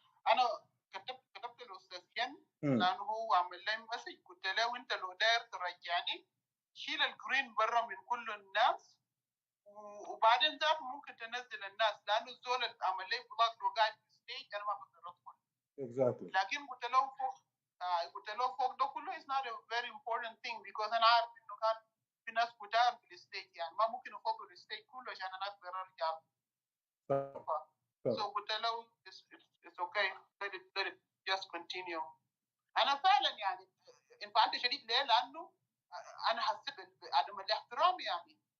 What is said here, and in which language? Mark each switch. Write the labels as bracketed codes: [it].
[ar] أنا كتبت الأستاذ كن لأنه هو عمل لي مسج قلت له أنت لو داير ترجعني شيل الجرين برا من كل الناس وبعدين ذاك ممكن تنزل الناس لأنه الزول اللي عمل لي بلوك لو قاعد في ستيج أنا ما بقدر أدخل. [en] Exactly. [ar] لكن قلت له فوق ده كله [en] is not a very important thing because [ar] أنا عارف إنه كان في ناس كتار في الستيج يعني ما ممكن أفضل الستيج كله عشان أنا أقدر أرجع. [en] So [ar] قلت له [en] it's okay let it just continue. [ar] أنا فعلا يعني انفعلت شديد ليه؟ لأنه أنا حسيت بعدم الاحترام يعني.